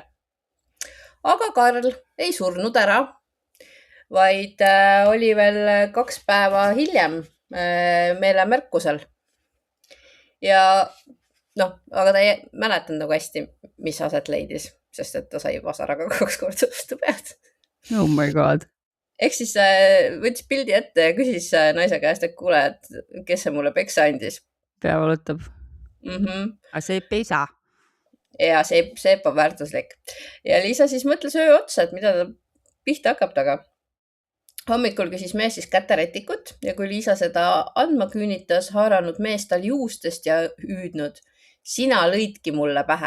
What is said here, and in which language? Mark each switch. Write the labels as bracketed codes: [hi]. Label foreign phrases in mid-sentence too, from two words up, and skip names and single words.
[et] Aga Karl ei surnud ära, vaid oli veel 2 päeva hiljem meelemärkusel. Ja aga ta ei mäletanud nagu hästi, mis aset leidis, sest et ta sai vasaraga 2 korda vastu pead. [en] Oh my god. [et] Ehk siis võttis pildi ette ja küsis naise käest, et kuule, et kes see mulle peksa andis. Pea valutab. Aga seep ei saa. Ja seep on väärtuslik. Ja Liisa siis mõtles öö otsa, et mida ta pihta hakkab taga. Hommikul küsis mees siis käterätikut ja kui Liisa seda andma küünitas, haaranud mees tal juustest ja hüüdnud, sina lõidki mulle pähe.